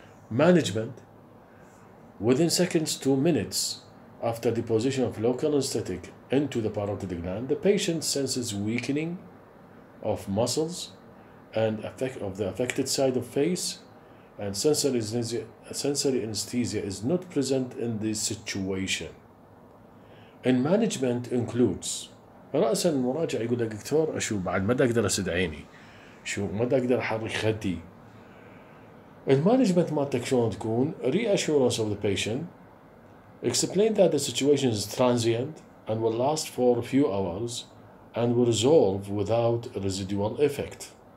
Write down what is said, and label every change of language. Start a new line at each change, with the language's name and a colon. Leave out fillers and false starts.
English: Management: within seconds to minutes after deposition of local anesthetic into the parotid gland, the patient senses weakening of muscles and of the affected side of face, and sensory anesthesia is not present in this situation. And management includes
Arabic: رأسا المراجع يقول لك دكتور شو بعد ما اقدر اسد عيني، شو ما اقدر احرك خدي. المانجمنت مالتك شلون تكون؟
English: reassurance of the patient, explain that the situation is transient and will last for a few hours and will resolve without residual effect.